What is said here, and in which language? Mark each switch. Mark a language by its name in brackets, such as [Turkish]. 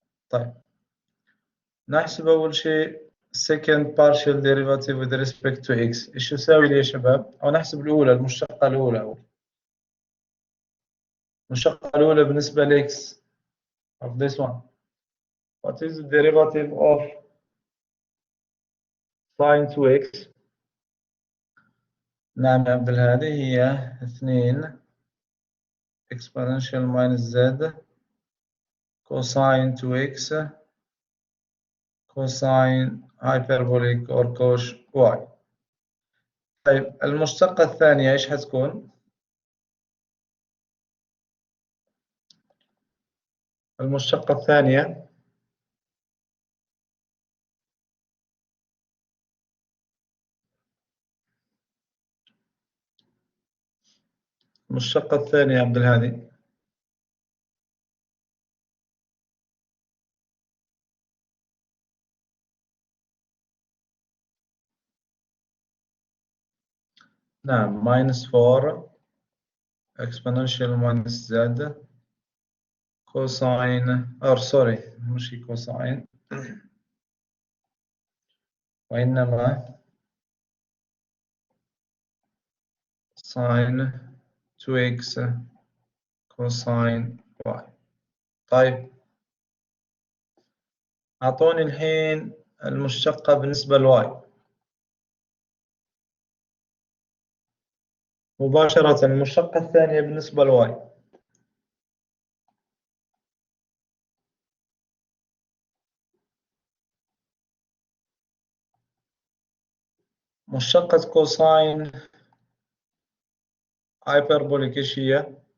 [Arabic] طيب نحسب أول شيء [English] second partial derivative with respect to x. [Arabic] إيش يساوي لي يا شباب؟ أو نحسب الأولى، المشتقة الأولى أول. المشتقة الأولى بالنسبة ل x [English] of this one. What is the derivative of sin 2x؟ [Arabic] نعم يا عبد الهادي، هي [English] 2 exponential minus z cosine 2x cosine hyperbolic or cos y. [Arabic] طيب المشتقة الثانية إيش حتكون؟ المشتقة الثانية المشتقة الثانية يا عبد الهادي. [English] نعم minus 4 exponential minus z cosine or sorry [Arabic] مش [English] cosine [Arabic] وإنما [English] sin 2x cosine y. [Arabic] طيب أعطوني الحين المشتقة بالنسبة لواي مباشرة. المشتقة الثانية بالنسبة لواي مشتقة كوساين هايبربوليك إيش هي؟